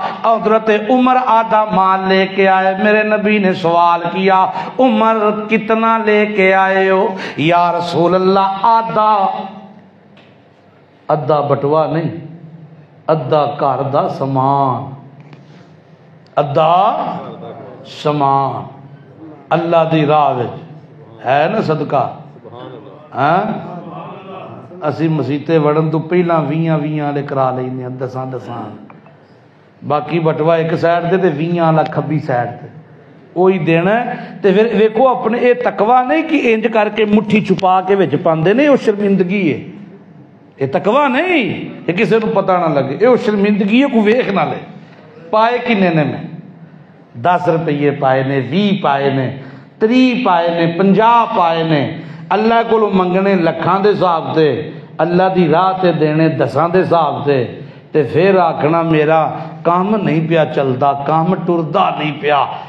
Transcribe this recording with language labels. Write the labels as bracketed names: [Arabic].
[Urdu] حضرت عمر آدھا مال لے کے آئے، میرے نبی نے سوال کیا عمر کتنا لے کے آئے ہو؟ یا رسول اللہ [Punjabi] آدھا بٹوا نہیں، ادھا گھر دا سامان، ادھا سامان اللہ دی راہ وچ ہے نا صدقہ. اسی مسیتے وڑن تو پہلا 20 والے کرا لینے 10 باقی بٹوا ایک سائڈ تے 20 والا کھبی سائڈ تے وہی دینا ہے. تے پھر ویکھو اپنے اے تقوی نہیں کہ انج کر کے مٹھی چھپا کے وچ پاندے نے، او شرمندگی ہے. [Urdu] یہ تقوی نہیں یہ کسی کو پتہ نہ لگے، یہ شرمندگی ہے کوئی ویکھ نہ لے. [Punjabi] پائے کنے نے میں 10 روپیے پائے نے، 20 پائے نے، 30 پائے نے، 50 پائے نے. اللہ کو منگنے لکھاں دے حساب سے، اللہ دی راہ تے دینے 10 دے حساب سے، تے پھر آکھنا میرا کام نہیں پیا چلدا، کام ٹردا نہیں پیا.